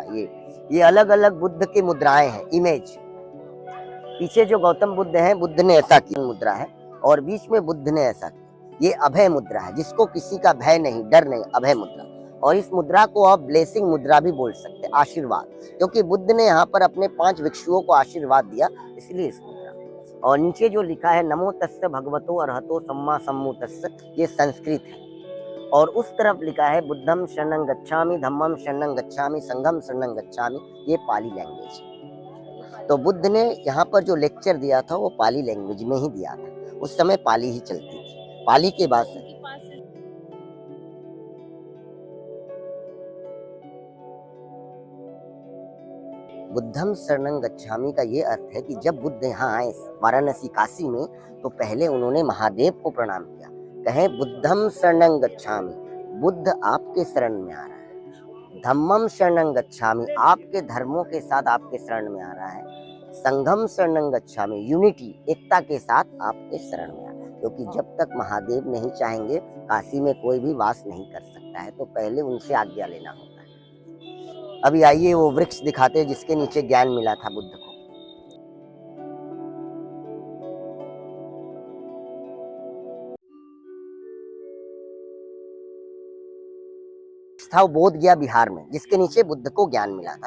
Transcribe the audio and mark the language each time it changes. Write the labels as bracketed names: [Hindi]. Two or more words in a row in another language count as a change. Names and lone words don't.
[Hindi] ये अलग अलग बुद्ध की मुद्राएं हैं, इमेज। पीछे जो गौतम बुद्ध हैं, बुद्ध ने ऐसा की मुद्रा है और बीच में बुद्ध ने ऐसा किया। ये अभय मुद्रा है, जिसको किसी का भय नहीं, डर नहीं, अभय मुद्रा। और इस मुद्रा को आप ब्लेसिंग मुद्रा भी बोल सकते हैं, आशीर्वाद, क्योंकि बुद्ध ने यहाँ पर अपने 5 भिक्षुओं को आशीर्वाद दिया, इसलिए इस मुद्रा। और नीचे जो लिखा है [Pali] नमो तस्य भगवतो अरहतो सम्मा सम्बुद्धस्स, [Hindi] ये संस्कृत है। और उस तरफ लिखा है [Pali] बुद्धम शरणं गच्छामि, धम्मम शरणं गच्छामि, संघम शरणं गच्छामि, [Hindi] ये पाली लैंग्वेज है। तो बुद्ध ने यहाँ पर जो लेक्चर दिया था वो पाली लैंग्वेज में ही दिया था, उस समय पाली ही चलती थी। पाली के बाद से [Pali] बुद्धम शरणं गच्छामि [Hindi] का ये अर्थ है कि जब बुद्ध यहाँ आए वाराणसी काशी में, तो पहले उन्होंने महादेव को प्रणाम किया, कहे [Pali] बुद्धम शरणं गच्छामि, [Hindi] बुद्ध आपके शरण में आ रहा है। [Pali] धम्मम शरणं गच्छामि, [Hindi] आपके धर्मों के साथ आपके शरण में आ रहा है। [Pali] संघम शरणं गच्छामि, [Hindi] यूनिटी, एकता के साथ आपके शरण में आ रहा है, क्योंकि जब तक महादेव नहीं चाहेंगे काशी में कोई भी वास नहीं कर सकता है, तो पहले उनसे आज्ञा लेना होता है। अभी आइए वो वृक्ष दिखाते हैं जिसके नीचे ज्ञान मिला था बुद्ध को। था वो बोध गया बिहार में, जिसके नीचे बुद्ध को ज्ञान मिला था।